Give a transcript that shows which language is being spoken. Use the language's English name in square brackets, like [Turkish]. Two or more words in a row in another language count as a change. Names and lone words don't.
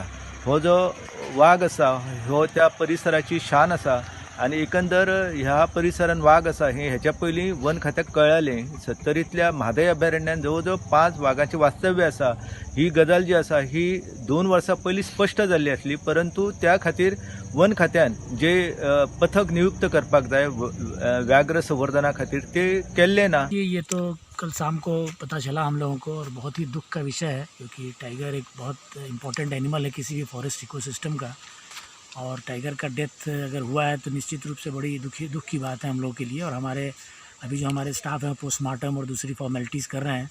[Konkani] हो जो वाघ आसा हो त्या परिसराची शान आसा आणि एकंदर ह्या परिसरान वाघ आसा हे ह्याच्या पयलीं वन खात्याक कळ्ळालें. 70तल्या म्हादय अभयारण्यान जवळ जवळ 5 वाघांचें वास्तव्य आसा. ही गजाल जी आसा ही 2 वर्सां पयलीं स्पश्ट जाल्ली आसली परंतु त्या खातीर वन खात्यान जे पथक नियुक्त करपाक जाय व्याघ्र संवर्धना खातीर ते केल्ले ना. [Hindi] ये तो कल शाम को पता चला हम लोगों को और बहुत ही दुख का विषय है क्योंकि टाइगर एक बहुत [English] important animal [Hindi] है किसी भी [English] forest ecosystem [Hindi] का और टाइगर का डेथ अगर हुआ है तो निश्चित रूप से बड़ी दुख की बात है हम लोगों के लिए. और अभी जो हमारे स्टाफ हैं पोस्टमार्टम और दूसरी फॉर्मेलिटीज़ कर रहे हैं.